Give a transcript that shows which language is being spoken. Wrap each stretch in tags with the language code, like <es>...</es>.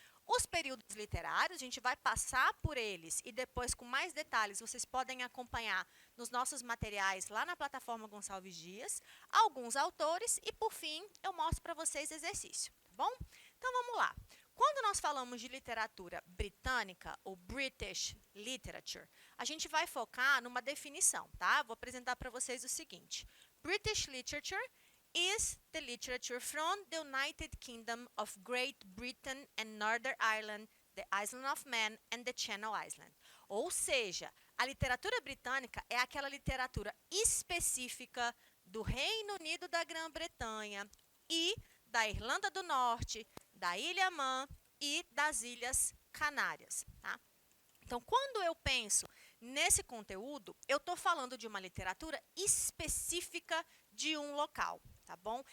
<pt>Os períodos literários, a gente vai passar por eles e depois, com mais detalhes, vocês podem acompanhar nos nossos materiais lá na plataforma Gonçalves Dias, alguns autores e, por fim, eu mostro para vocês exercício, tá bom? Então, vamos lá. Quando nós falamos de literatura britânica, ou British Literature, a gente vai focar numa definição, tá? Vou apresentar para vocês o seguinte.</pt> <en>British Literature is the literature from the United Kingdom of Great Britain and Northern Ireland, the Isle of Man and the Channel Island.</en> <pt>Ou seja, a literatura britânica é aquela literatura específica do Reino Unido da Grã-Bretanha e da Irlanda do Norte, da Ilha Man e das Ilhas Canárias, tá? Então, quando eu penso nesse conteúdo, eu estou falando de uma literatura específica de um local, tá bom?</pt>